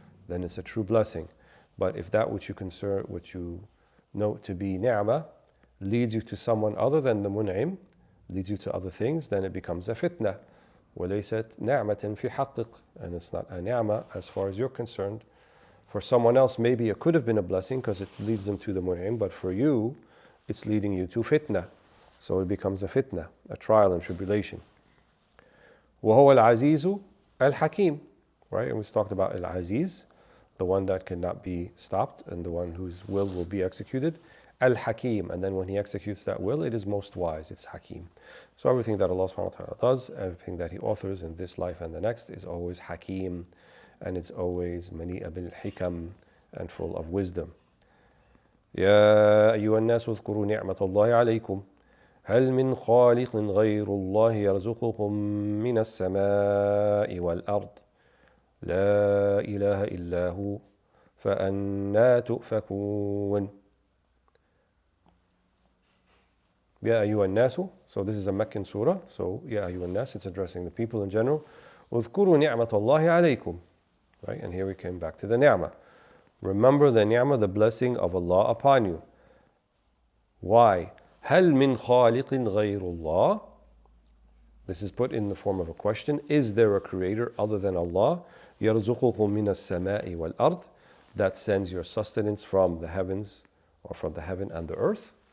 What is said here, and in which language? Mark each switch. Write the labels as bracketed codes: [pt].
[en] then it's a true blessing. But if that which you know to be ni'mah leads you to someone other than the mun'im, leads you to other things, then it becomes a fitna. [ar] وَلَيْسَتْ نَعْمَةً فِي حَقِّقٍ, [en] and it's not a ni'mah as far as you're concerned. For someone else, maybe it could have been a blessing because it leads them to the mun'im, but for you, it's leading you to fitna. So it becomes a fitna, a trial and tribulation. [ar] وَهُوَ الْعَزِيزُ الْحَكِيمُ, right? [en] And we talked about Al-Aziz, the one that cannot be stopped and the one whose will be executed. Al-Hakim, and then when he executes that will, it is most wise, it's Hakim. So everything that Allah subhanahu wa ta'ala does, everything that He authors in this life and the next is always Hakim, and it's always mani'a bil hikam, and full of wisdom. [ar] يا أيها الناس اذكروا نعمة الله عليكم هل من خالق غير الله يرزقكم من السماء والأرض لا إله إلا هو فأنى تؤفكون. يا أيها الناس, [en] so this is a Meccan surah, so يا أيها الناس, it's addressing the people in general. [ar] اذكروا نعمة الله عليكم, right? [en] And here we came back to the ni'mah. Remember the ni'mah, the blessing of Allah upon you. Why? [ar] هل من خالق غير الله? [en] This is put in the form of a question. Is there a creator other than Allah? [ar] يرزقكم من السماء والأرض, [en] that sends your sustenance from the heavens, or from the heaven and the earth.